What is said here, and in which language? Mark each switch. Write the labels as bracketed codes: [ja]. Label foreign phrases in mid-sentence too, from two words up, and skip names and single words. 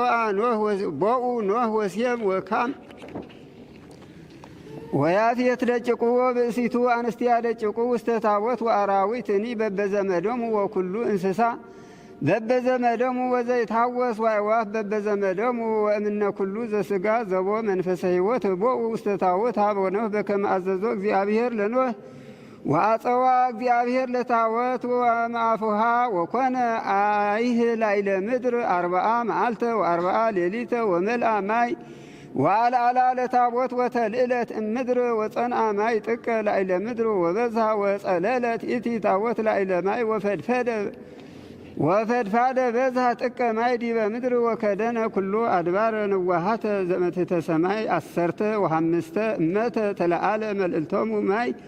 [gez] ቦኡ ኖህ ወሴም ወካም ወያፌት ደቂቁ ወብእሲቱ አንስቲያ ደቂቁ ውስተ ታቦት ወአራዊትኒ በበዘመዶሙ ወኩሉ እንስሳ በበዘመዶሙ ወዘይትሐወስ ወአዕዋፍ በበዘመዶሙ ወእምነ ኩሉ ዘሥጋ ዘቦ መንፈሰ ሕይወት ቦኡ ውስተ ታቦት ሀበ ኖህ በከመ አዘዞ እግዚአብሔር ለኖህ ወአጸዋ እግዚአብሔር ለታቦት ወማፉሃ ወኮነ አይህ ላዕለ ምድር 40 መዓልተ ወ40 ሌሊተ ወመልአ ማይ ወአልዓላ ለታቦት ወተልዕለት እምድር ወጸንአ ማይ ጥቀ ላዕለ ምድር ወበዝሃ ወጸለለት ኢቲ ታቦት ላዕለ ማይ ወፈድፋደ በዝሃ ጥቀ ማይ ዲበ ምድር ወከደነ ኩሎ አድባረ ንዋሃተ ዘመትሕተ ሰማይ 15 እመተ ተለዓለ መልዕልቶሙ ማይ